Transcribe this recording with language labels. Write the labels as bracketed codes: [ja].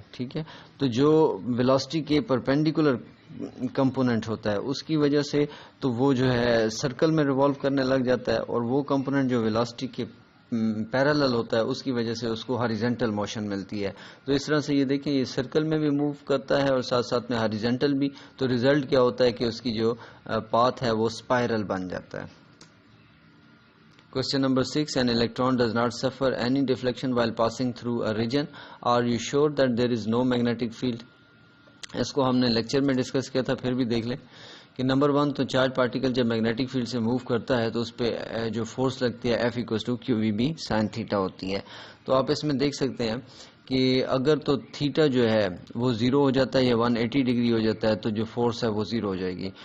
[ur] ٹھیک ہے, تو جو ویلاسٹی کے پرپینڈیکولر کمپوننٹ ہوتا ہے اس کی وجہ سے تو وہ جو ہے سرکل میں ریوالو کرنے لگ جاتا ہے, اور وہ کمپوننٹ جو ویلاسٹی کے پیرالل ہوتا ہے اس کی وجہ سے اس کو ہاریزنٹل موشن ملتی ہے. تو اس طرح سے یہ دیکھیں یہ سرکل میں بھی موو کرتا ہے اور ساتھ ساتھ میں ہاریزنٹل بھی. تو ریزلٹ کیا ہوتا ہے کہ اس کی جو پاتھ ہے وہ اسپائرل بن جاتا ہے. [en] Question number 6. An electron does not suffer any deflection while passing through a region. Are you sure that there is no magnetic field؟ [ur] اس کو ہم نے لیکچر میں ڈسکس کیا تھا, پھر بھی دیکھ لیں کہ نمبر 1 تو چارج پارٹیکل جب میگنیٹک فیلڈ سے موو کرتا ہے تو اس پہ جو فورس لگتی ہے F equals to Q we be sine theta ہوتی ہے. تو آپ اس میں دیکھ سکتے ہیں کہ اگر تو تھیٹا جو ہے وہ 0 ہو جاتا ہے یا 180 ڈگری ہو جاتا ہے تو جو فورس ہے وہ 0 ہو جائے گی.